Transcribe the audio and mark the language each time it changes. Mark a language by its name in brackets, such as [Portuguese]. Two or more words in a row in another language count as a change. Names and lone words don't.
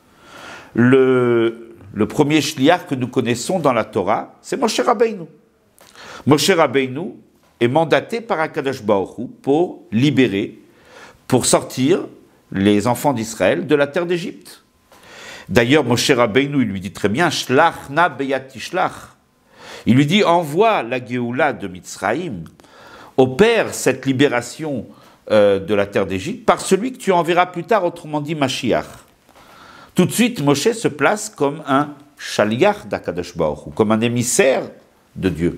[French] Le premier shliach que nous connaissons dans la Torah, c'est Moshe Rabbeinu. Moshe Rabbeinu est mandaté par Akadosh Baruch Hu pour libérer, pour sortir les enfants d'Israël de la terre d'Égypte. D'ailleurs, Moshe Rabbeinu, il lui dit très bien, [Hebrew] שלח נא ביד תשלח. [French] Il lui dit, envoie la Géoula de Mitzraïm, opère cette libération de la terre d'Égypte par celui que tu enverras plus tard, autrement dit Mashiach. Tout de suite, Moshe se place comme un shaliach d'Akadosh Baruch Hu, comme un émissaire de Dieu.